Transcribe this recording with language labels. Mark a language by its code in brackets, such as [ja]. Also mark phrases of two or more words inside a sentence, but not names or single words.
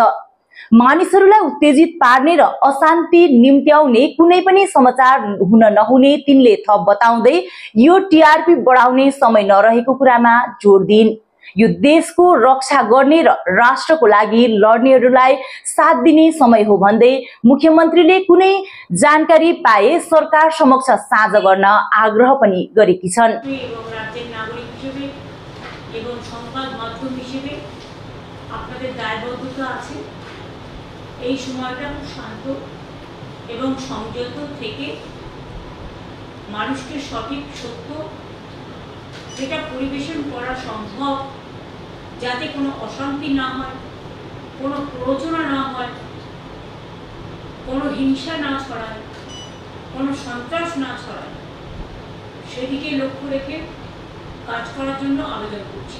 [ne] मानिसहरूलाई उत्तेजित पार्ने र अशान्ति निम्त्याउने कुनै पनि समाचार हुन नहुने तिनले थप बताउँदै यो टिआरपी बढाउने समय नरहेको कुरामा जोड दिइन्। यो देशको रक्षा गर्ने र राष्ट्रको लागि लड्नेहरूलाई साथ दिने समय हो भन्दै मुख्यमन्त्रीले कुनै जानकारी पाए सरकार समक्ष साझा गर्न आग्रह पनि गरेकी छन्। [bn] এই সময়টা খুব শান্ত এবং সংযত থেকে মানুষকে সঠিক সত্য যেটা পরিবেশন করা সম্ভব, যাতে কোনো অশান্তি না হয়, কোনো প্ররোচনা না হয়, কোনো হিংসা না ছড়ায়, কোনো সন্ত্রাস না ছড়ায়, সেদিকে লক্ষ্য রেখে কাজ করার জন্য আবেদন করছি।